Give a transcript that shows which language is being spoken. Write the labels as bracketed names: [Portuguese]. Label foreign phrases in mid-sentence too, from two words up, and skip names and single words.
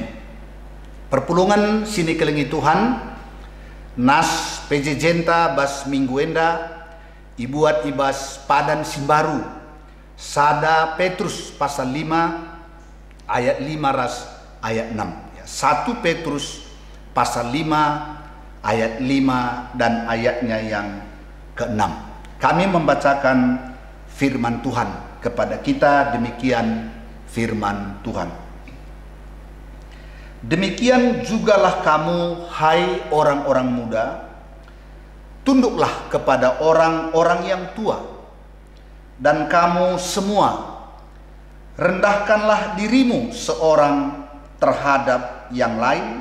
[Batak Karo] Perpulungan sini kelengi Tuhan. Nas PJJ bas minggu enda ibuat ibas padan simbaru. Sada Petrus pasal 5 ayat 5 ras ayat 6. [Indonesian] 1 Petrus pasal 5 ayat 5 dan ayatnya yang ke-6. Kami membacakan firman Tuhan kepada kita, demikian firman Tuhan. Demikian jugalah kamu, hai orang-orang muda, tunduklah kepada orang-orang yang tua, dan kamu semua rendahkanlah dirimu seorang terhadap yang lain.